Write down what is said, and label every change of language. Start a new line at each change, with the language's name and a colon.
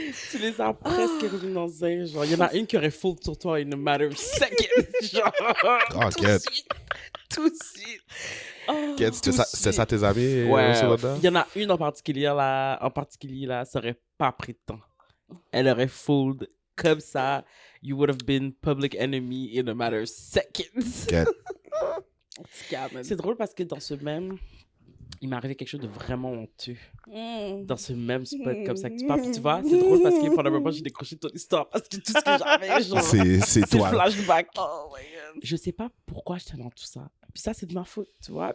French: Tu les as presque mis dans un. Genre, il y en a une qui aurait fold sur toi
English: in a matter of seconds.
French: Genre. Oh, Kat. Tout de suite. Kat, c'était ça tes amis Ouais, au secondaire? il y en a une en particulier là, ça aurait pas pris de temps. Elle aurait fold comme ça.
English: You would have been public enemy in a matter of seconds.
French: Kat. C'est drôle parce que dans ce même, il m'est arrivé quelque chose de vraiment honteux. Dans ce même spot comme ça que tu parles. Puis tu vois, c'est drôle parce que pendant un moment, j'ai décroché ton histoire parce que tout ce que j'avais, genre, C'est c'est le toi. flashback.
English: Oh my God.
French: Je sais pas pourquoi j'étais dans tout ça. Puis ça, c'est de ma faute, tu vois.